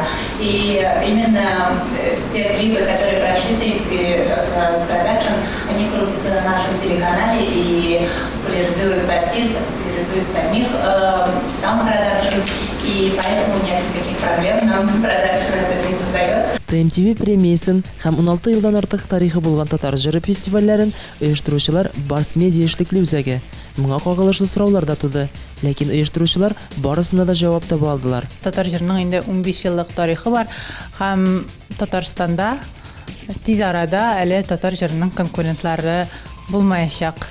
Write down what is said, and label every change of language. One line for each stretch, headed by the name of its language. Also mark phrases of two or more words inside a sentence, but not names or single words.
Russian: И именно те клипы, которые прошли TMTV Production, они крутятся на нашем телеканале и популяризуют артистов, популяризуют сам продакшн. И поэтому нет никаких проблем, нам продакшн это не создает.
Tatar: TMTV премиясын һәм 16 елдан артык тарихы булган татар җыры фестивальләрен оештыручылар Барс Медиа эшлекле үзәге. Моңа кагылышлы сораулар да туды, ләкин оештыручылар барысына да җавап таба алдылар. Татар җырының инде 15 еллык тарихы бар һәм Татарстанда тиз арада әле татар җырының конкурентлары булмаячак.